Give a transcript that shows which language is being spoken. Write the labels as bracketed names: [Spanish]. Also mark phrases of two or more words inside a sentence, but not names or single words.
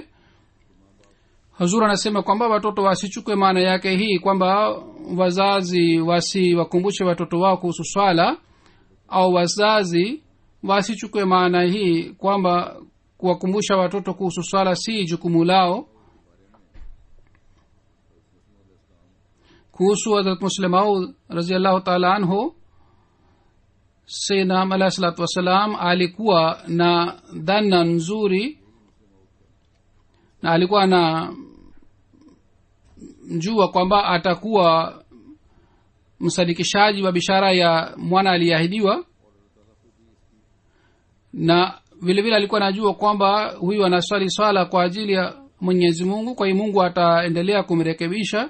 [Swahili] Hazur anasema kwamba watoto wasichukue maana yake hii kwamba wazazi wasiwakumbushe watoto wao kuhusu swala, au wazazi wasichukue maana hii kwamba kuwakumbusha watoto kuhusu swala si jukumu lao. kuhusu Hazrat Muslim Maud [Arabic] رضي الله تعالى عنه, [Swahili] sayyidina [Arabic] عليه الصلاة والسلام [Swahili] alikuwa na dhana nzuri, na alikuwa na mjua kwamba atakuwa msadikishaji wa bishara ya mwana aliyeahidiwa, na vile vile alikuwa anajua kwamba huyu anaswali swala kwa ajili ya Mwenyezi Mungu, kwa hiyo Mungu ataendelea kumrekebisha.